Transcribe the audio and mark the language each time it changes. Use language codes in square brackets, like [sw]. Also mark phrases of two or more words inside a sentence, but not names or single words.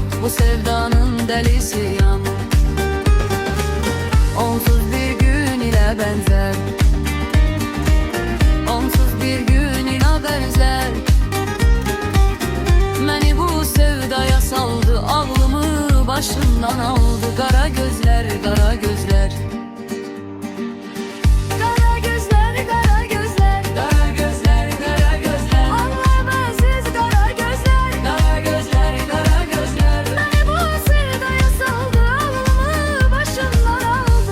[az] Bu sevdanın dəlisiyəm. Onsuz bir gün ilə bənzər, onsuz bir gün ilə bənzər. Məni bu sevdaya saldı, ağlımı başımdan aldı. [tr] Kara gözler, kara gözler. Kara gözler, kara gözler, Kara gözler, kara gözler. Allah'ım aziz kara gözler. Kara gözler, kara gözler. Beni bu sevdaya saldı, ağlımı başımdan aldı.